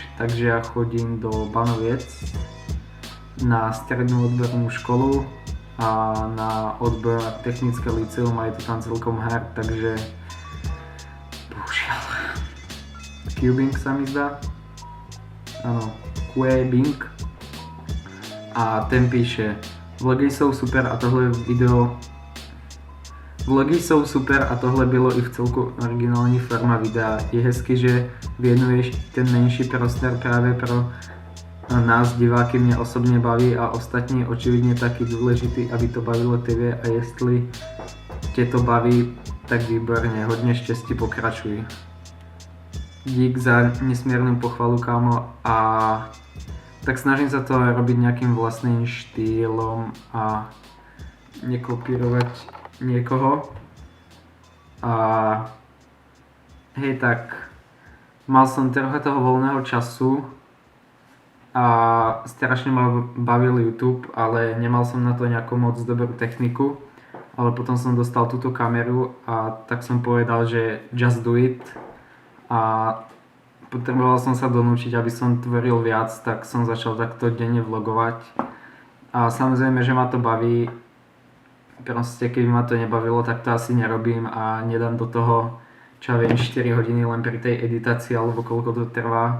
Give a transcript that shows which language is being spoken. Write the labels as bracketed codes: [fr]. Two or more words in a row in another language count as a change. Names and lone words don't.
[sk] Takže ja chodím do Banoviec na strednú odbornú školu a na odbor technické liceum a je to tam celkom hard, takže bohužiaľ Cubing sa mi zdá. Áno, Cubing. A ten píše: [cs] Vlogy jsou super a tohle bylo i v celku originální forma videa. Je hezky, že věnuješ ten menší prostor právě pro nás diváky, mě osobně baví a ostatní očividně taky důležitý, aby to bavilo tebe a jestli tě to baví, tak výborně, hodně štěstí, pokračuj. [sk] Dík za nesmiernu pochvalu, kámo, a tak snažím sa to robiť nejakým vlastným štýlom a nekopírovať niekoho. A hej, tak mal som trocha toho voľného času a strašne ma bavil YouTube, ale nemal som na to nejakú moc dobrú techniku. Ale potom som dostal túto kameru a tak som povedal, že [en] just do it. [sk] A potreboval som sa donúčiť, aby som tvoril viac, tak som začal takto denne vlogovať. A samozrejme, že ma to baví. Proste, keby ma to nebavilo, tak to asi nerobím a nedám do toho, čo ja viem, 4 hodiny len pri tej editácii, alebo koľko to trvá.